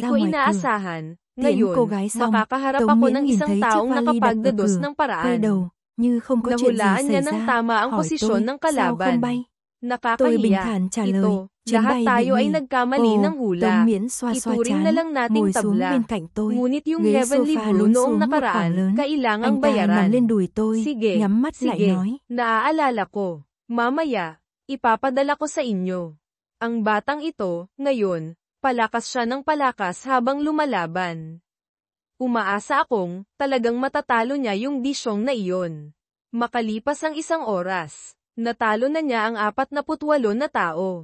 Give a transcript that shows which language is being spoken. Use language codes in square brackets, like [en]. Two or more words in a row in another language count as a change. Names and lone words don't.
[tl] inaasahan. [vi] Tiễn [tl] Ngayon, [vi] cô gái xong, [tl] makakaharap [vi] Tống [tl] ako [vi] Miễn [tl] ng [vi] nhìn [tl] isang [vi] thấy chiếc [tl] taong [vi] vali đặt ở [tl] nakapagdados [vi] cửa, [tl] ng [vi] quay [tl] paraan. [vi] đầu, như không có chuyện gì [tl] Nahulaan [vi] xảy [tl] niya ng [vi] ra, [tl] tama ang [vi] hỏi [tl] posisyon [vi] tôi, [tl] ng [vi] sao [tl] kalaban. [vi] không bay? Tôi bình [tl] Nakakahiya. [vi] thản trả lời, [tl] Ito, [vi] chuyến [tl] lahat [vi] bay bị [tl] tayo ay [vi] hủy. [tl] nagkamali ng [vi] Tống [tl] hula. [vi] Miễn xoa xoa [tl] Ituring na [vi] trán, [tl] lang nating [vi] ngồi xuống [tl] tabla. [vi] bên cạnh tôi. [tl] Ngunit yung [vi] Ghế [tl] Heavenly [vi] sofa [tl] Brew [vi] lún [tl] noong [vi] xuống một khoảng [tl] nakaraan, [vi] lớn. [tl] kailangang [vi] Anh ta nằm [tl] bayaran. [vi] lên đùi tôi, [tl] Sige, [vi] nhắm mắt lại [tl] sige, [vi] nói. [tl] naaalala ko. Mamaya, ipapadala ko sa inyo. Ang batang ito, ngayon, palakas siya ng palakas habang lumalaban. Umaasa akong, talagang matatalo niya yung disyong na iyon. Makalipas ang isang oras, natalo na niya ang 48 na tao.